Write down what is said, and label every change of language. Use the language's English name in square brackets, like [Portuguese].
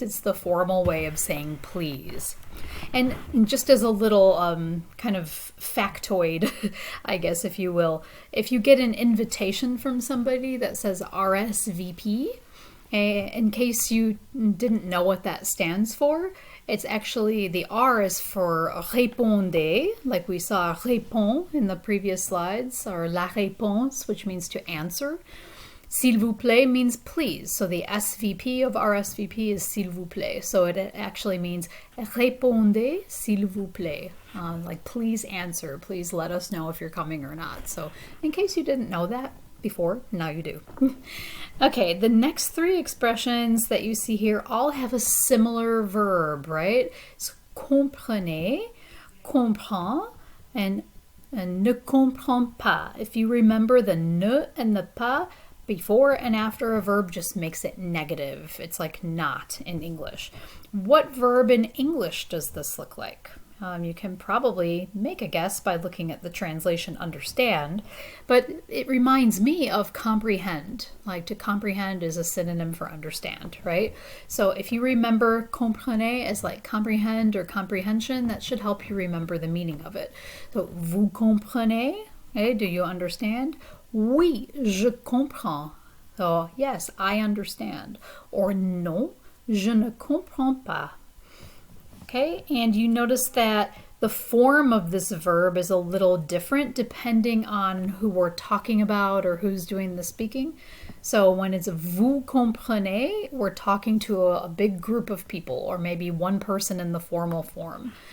[English] It's the formal way of saying please. And just as a little kind of factoid, I guess, if you will, if you get an invitation from somebody that says RSVP, in case you didn't know what that stands for, it's actually, the R is for répondez, like we saw répond in the previous slides, or la réponse, which means to answer. [French] S'il vous plaît [English] means please. So the SVP of RSVP is s'il vous plaît. So it actually means [French] répondez s'il vous plaît. [English] Like please answer, please let us know if you're coming or not. So in case you didn't know that before, now you do. Okay, the next three expressions that you see here all have a similar verb, right? [French] So comprenez, comprend, and ne comprend pas. [English] If you remember the ne and the pas, before and after a verb just makes it negative. It's like not in English. What verb in English does this look like? You can probably make a guess by looking at the translation understand, but it reminds me of comprehend. Like to comprehend is a synonym for understand, right? So if you remember comprenez as like comprehend or comprehension, that should help you remember the meaning of it. So [French] vous comprenez? [English] Okay, do you understand? [French] Oui, je comprends. [English] So yes, I understand. [French] Or non, je ne comprends pas. [English] Okay, and you notice that the form of this verb is a little different depending on who we're talking about or who's doing the speaking. So when it's vous comprenez, we're talking to a big group of people, or maybe one person in the formal form.